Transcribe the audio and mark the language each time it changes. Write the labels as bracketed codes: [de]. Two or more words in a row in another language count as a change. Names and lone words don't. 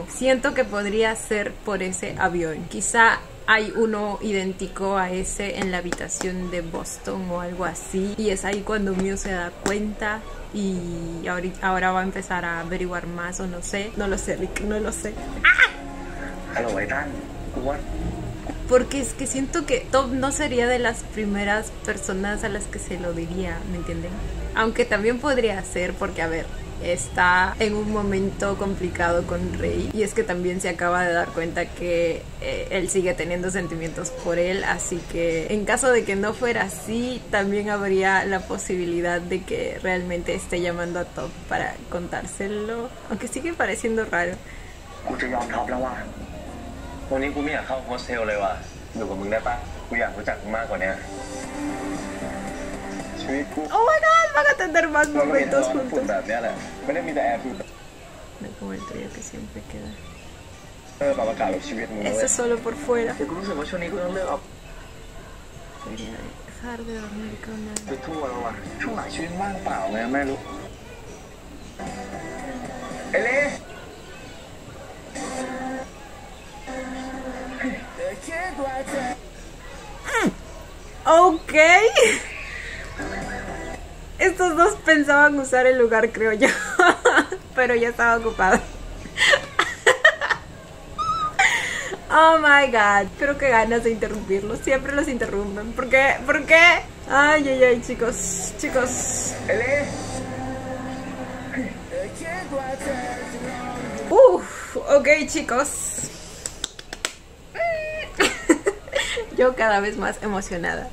[es] Siento que podría ser por ese avión. Quizá hay uno idéntico a ese en la habitación de Boston o algo así, y es ahí cuando Mew se da cuenta y ahora va a empezar a averiguar más, o no sé, no lo sé, Rick, no lo sé. [th] ฮัลโหลไอ้ตั้นกูว่า [es] porque es que siento que Top no sería de las primeras personas a las que se lo diría, ¿me entienden? Aunque también podría ser, porque a ver, está en un momento complicado con Rey, y es que también se acaba de dar cuenta que él sigue teniendo sentimientos por él, así que en caso de que no fuera así, también habría la posibilidad de que realmente esté llamando a Top para contárselo, aunque sigue pareciendo raro. [th] กูจะยอมท็อปแล้วว่ะวันนี้กูไม่อยากเข้าโฮสเทลเลยว่ะอยู่กับมึงได้ปะกูอยากรู้จักมึงมากกว่านี้ชีวิตกู [en] Oh my god, [es] van a tener más [th] มันก็มีแต่ [es] momentos [th] ร้อนฝุ่น [es] juntos. [th] แบบนี้แหละไม่ได้มีแต่แอร์ฝุ่น [es] No como el trío que siempre queda. [th] ปรับอากาศแบบชีวิตมึงนะ [es] Esto [th] เว้ย [es] es solo por fuera. [th] แต่กูรู้สึกว่าช่วงนี้กูต้องเลิกเอา [es] Debería dejar de dormir con [th] ไป [es] él. [th] ทั่วแล้วว่ะช่วงหลังชีวิตว่างเปล่าเลยไม่รู้เอเล่ [es] Ok. Estos dos pensaban usar el lugar, creo yo. Pero ya estaba ocupado. [en] Oh my god. [es] Pero qué ganas de interrumpirlos. Siempre los interrumpen. ¿Por qué? ¿Por qué? Ay, ay, ay, chicos. Chicos. เอเล่ Ok, chicos. Yo cada vez más emocionada.